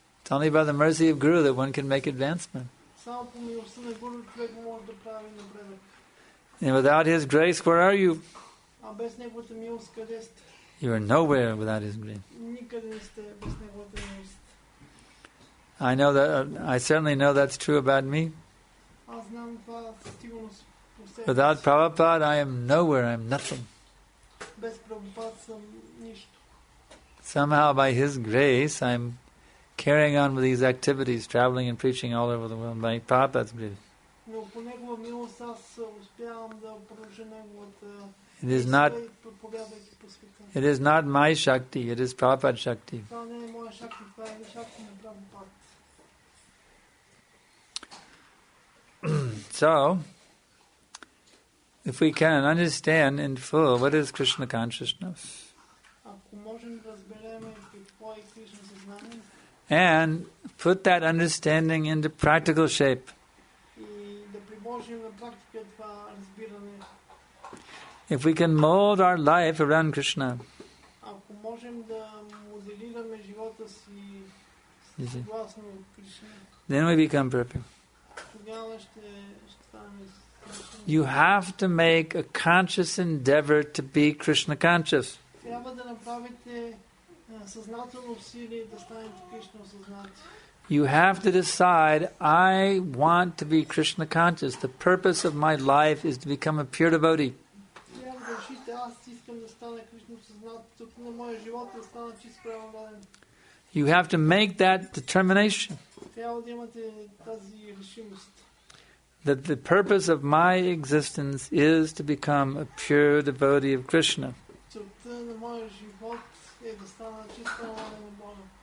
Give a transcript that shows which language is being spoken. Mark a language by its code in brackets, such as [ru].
[en] only by the mercy of Guru that one can make advancement. [bg] Само по милостта на Гуру човек може да прави напредък. [en] And without his grace, where are you? [bg] А без неговата милост къде сте? [en] You are nowhere without his grace. [bg] Никъде не сте без неговата милост. [en] I certainly know that's true about me. [bg] Аз знам това със сигурност по себе си. [en] Without Prabhupada, I am nowhere, I am nothing. [bg] Без Прабхупад съм нищо. [en] Somehow by his grace, I'm carrying on with these activities, traveling and preaching all over the world by Prabhupada's grace. [bg] Но по негова милост аз успявам да продължа неговата проповядвайки по света. [en] It is not my Shakti, it is Prabhupada's Shakti. [bg] Това не е моя Шакти, това е Шакти на Прабхупад. [en] So, if we can understand in full what is Krishna consciousness, [bg] Ако можем да разберем какво е Кришна съзнание, [en] and put that understanding into practical shape, [bg] и да приложим на практика това разбиране, [en] if we can mold our life around Krishna, [bg] ако можем да моделираме живота си съгласно Кришна, [en] then we become perfect. [bg] тогава ще станем съвършени. [en] You have to make a conscious endeavor to be Krishna conscious. [bg] Трябва да направите съзнателно усилие да станете Кришна осъзнати. [en] You have to decide, I want to be Krishna conscious. The purpose of my life is to become a pure devotee. [bg] Трябва да решите, аз искам да стана Кришна осъзнат, тук на моя живот да стана чист правоверен. [en] You have to make that determination [bg] Трябва да имате тази решимост. [en] that the purpose of my existence is to become a pure devotee of Krishna. [bg] Целта на моя живот е да стана чист правоверен на Бога.